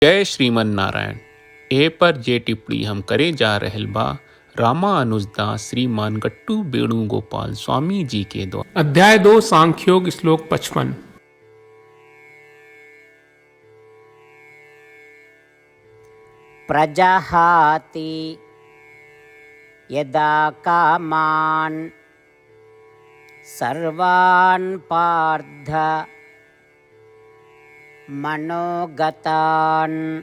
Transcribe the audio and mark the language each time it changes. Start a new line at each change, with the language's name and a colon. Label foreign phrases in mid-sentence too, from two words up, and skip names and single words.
Sanskrit: जय श्रीमन नारायण।
Bhojpuri: ए पर जे टिप्पणी हम करे जा रहल बा रामानुजदास श्रीमान गट्टू वेणुगोपाल स्वामी जी के द्वारा। अध्याय 2 सांख्योग श्लोक 55।
Sanskrit: प्रजहाति यदा कामान् सर्वान् पार्थ मनोगतान्